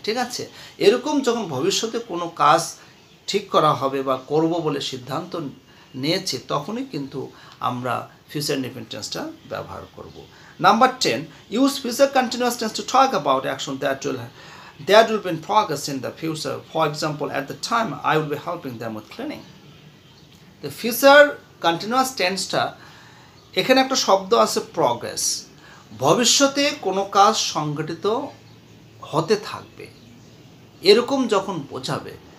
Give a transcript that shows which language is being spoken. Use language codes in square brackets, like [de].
[bn] ঠিক আছে, এরকম যখন ভবিষ্যতে কোনো কাজ ঠিক করা হবে বা করব বলে সিদ্ধান্ত নিয়েছি, তখনই কিন্তু আমরা ফিউচার ইনডিফিনিট টেন্সটা ব্যবহার করব। [en] Number 10, use future continuous tense to talk about action that will be in progress in the future. For example, at the time I will be helping them with cleaning. The future continuous [bn] টেন্সটা, এখানে একটা শব্দ আছে progress, ভবিষ্যতে কোনো কাজ সংঘটিত হতে থাকবে এরকম যখন বোঝাবে,